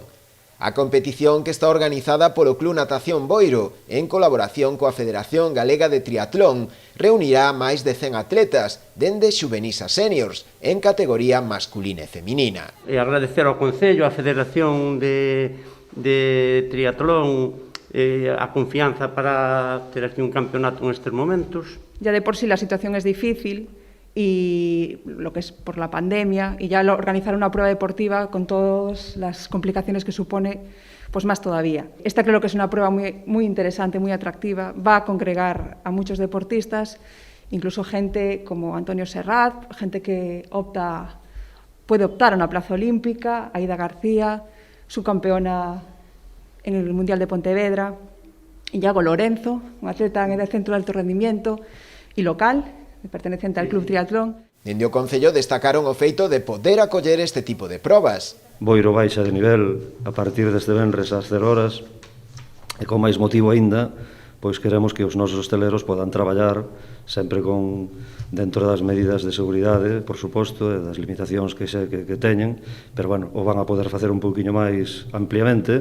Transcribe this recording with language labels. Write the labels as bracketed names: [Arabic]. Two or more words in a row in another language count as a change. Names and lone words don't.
[Galician] A competición, que está organizada polo Club Natación Boiro en colaboración coa Federación Galega de Triatlón, reunirá máis de 100 atletas dende xuvenís a seniors en categoría masculina e feminina. E agradecer ao Concello, á Federación de Triatlón, a confianza para ter aquí un campeonato nestes momentos. [Spanish] Ya de por sí la situación es difícil y lo que es por la pandemia, y ya organizar una prueba deportiva con todas las complicaciones que supone, pues más todavía. Esta creo que es una prueba muy interesante, muy atractiva, va a congregar a muchos deportistas, incluso gente como Antonio Serrat, gente que puede optar a una plaza olímpica, Aida García, subcampeona en el Mundial de Pontevedra, Iago Lorenzo, un atleta en el centro de alto rendimiento y local, perteneciente al Club Triatlón. [Galician] Dende o Concello destacaron o feito de poder acoller este tipo de probas. Boiro baixa de nivel a partir deste venres ás 0 horas e con máis motivo aínda, pois queremos que os nosos hosteleros podan traballar sempre dentro das medidas de seguridade, por suposto, e das limitacións que teñen, pero bueno, o van a poder facer un pouquiño máis ampliamente.